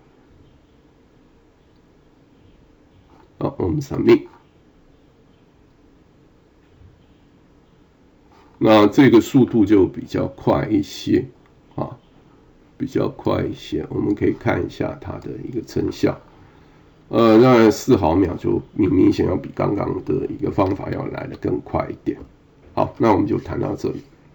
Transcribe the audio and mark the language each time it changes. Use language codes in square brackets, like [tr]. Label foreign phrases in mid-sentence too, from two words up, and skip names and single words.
[zh] 好，我们 submit。那這個速度就比較快一些比較快一些。我們可以看一下它的一個成效。當然4毫秒就明顯要比剛剛的一個方法要來得更快一點。好，那我們就談到這裡。